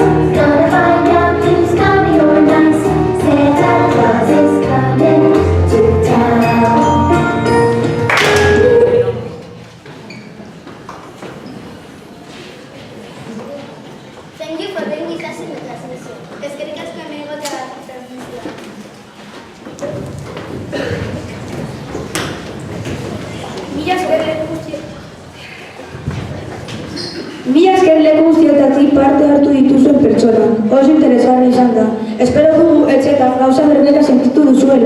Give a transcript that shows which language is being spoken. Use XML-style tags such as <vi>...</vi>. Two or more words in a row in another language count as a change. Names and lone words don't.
<en>Gonna find out who's naughty or nice. Santa Claus is coming to town. Thank you for being with us in the transmission.</en> <eu>Eskerrik asko hemen egotea transmisioa. Mila esker leku guztietatik parte hartu dituzuen pertsona. Oso interesgarria izan da. Espero dugu etxetan gauza berbera sentitu duzuela.</eu>